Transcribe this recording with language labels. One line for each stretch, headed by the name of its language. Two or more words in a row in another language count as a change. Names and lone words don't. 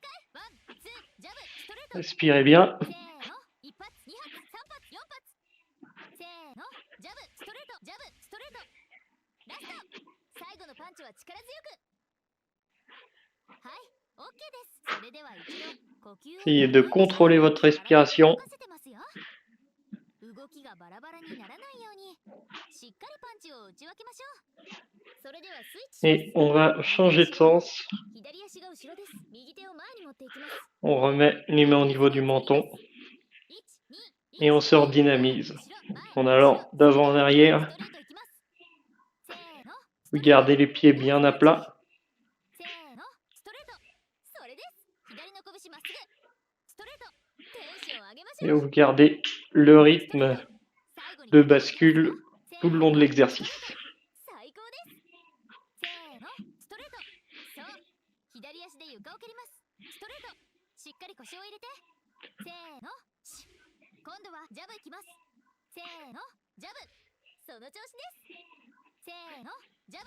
Japanese: ワンツー。ジャブストレート。
French: Respirez bien.
Japanese: せーの。一発二発三発四発。せーの。ジャブストレート。ジャブストレート。ラスト。最後のパンチは力強く。はい、オッケーです。それでは一度呼吸を
French: Essayez de contrôler votre respiration.
Japanese: 動きがバラバラにならないようにしっかりパンチを打ち分けましょう。それではスイッチします。
French: Et on va changer de sens.
Japanese: 左足が後ろです。右手を前に持っていきます。
French: On remet les mains au niveau du menton. 1、2、 Et on se redynamise. En allant d'avant en arrière.
Japanese: せーの。
French: Vous gardez les pieds bien à plat.
Japanese: せーの。ストレート。それです。左の拳まっすぐ。ストレート。テンション上げまし
French: Et
Japanese: ょう。
French: vous gardez le rythme de bascule tout le long de l'exercice.
Japanese: 最高です。せーの。ストレート。そう。左足で床を蹴ります。ストレート。しっかり腰を入れて。せーの。今度はジャブいきます。せーの。ジャブ。その調子です。せーの。ジャブ。